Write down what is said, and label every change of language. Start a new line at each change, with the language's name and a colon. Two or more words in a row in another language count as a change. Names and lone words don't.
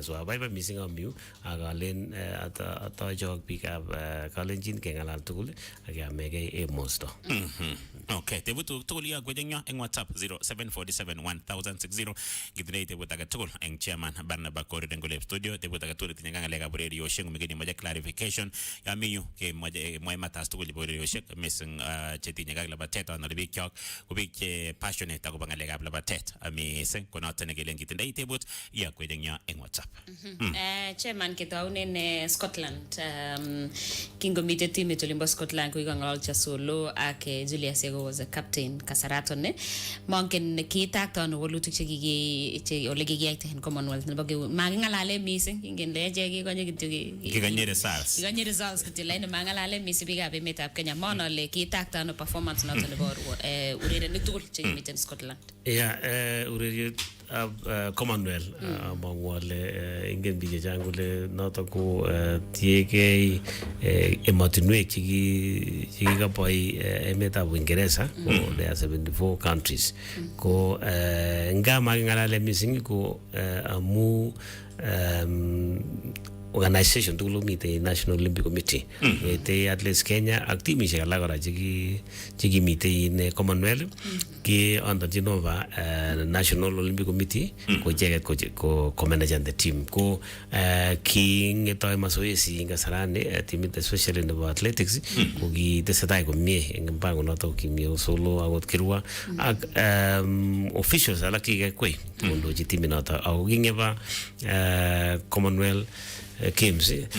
Kalenjin: So abaibai missing amiu akalen atojok biikab kalenjin kengalal tugul ak yamegei emosto. Okay, tebutu tugul ya gwejengyo eng WhatsApp 07471060 gidrei tebut aga tugul eng chairman Barnaba Kori dengole studio tebut aga tugul tinyanga ngalega urerioshek ngumegeni moja clarification ya miyu ke moja matas tugul urerioshek missing chetinye kag labatet on the kyok kubik che passionate akobo ngalegab labatet amazing konoto nekelen kitindai tebut ya gwejengyo eng WhatsApp. Chairman ketaunen Scotland kingomite team itolimbo Scotland ko ikangalcha solo ak Julius
English: was a captain
Kalenjin: kasaraton ne monken kitakto no wolutik che ole gigiyaite en Commonwealth ne bage mangalale missing ingen leje gi konye kityo giganye results kityo line mangalale missing biga be metab Kenya mono le kitakto no performance not ne bor ureren tugul che miten Scotland ureriet ab Commonwealth amangwale ingen bije jangule noto ko tieke emotinwek chiki kapoi emetab Uingereza ko
English: there are 74 countries
Kalenjin: ko ngama ngalale missing ko amu organization tugul mite National Olympic Committee mite
English: at least
Kalenjin: Kenya ak timishek alak kora chiki mite in Commonwealth ki under Genova National Olympic Committee ko icheket ko
English: manage the team
Kalenjin: ko ki ngetoi mazoezi ngasarani timit especially nebo athletics ko ki tesetai komie eng mpango noto kimie solo akot kirwa ak officials alak kikekwei kondochi timit noto ako kingeba Commonwealth Games